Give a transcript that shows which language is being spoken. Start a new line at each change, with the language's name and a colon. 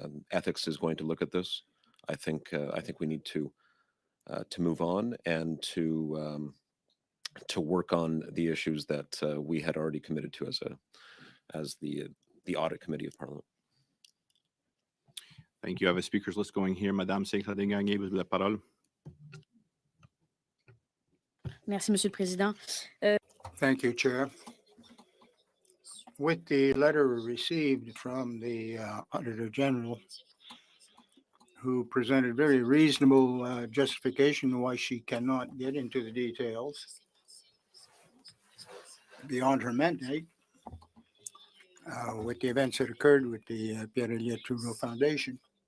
English: Ethics is going to look at this. I think we need to move on and to work on the issues that we had already committed to as the Audit Committee of Parliament. Thank you. I have a speakers list going here.
French: Madame Saint-Claude-Gagné, vous avez la parole. Merci, Monsieur le Président.
English: Thank you, Chair. With the letter received from the Auditor General, who presented very reasonable justification why she cannot get into the details beyond her mandate, with the events that occurred with the Pierre-Elliott Trudeau Foundation.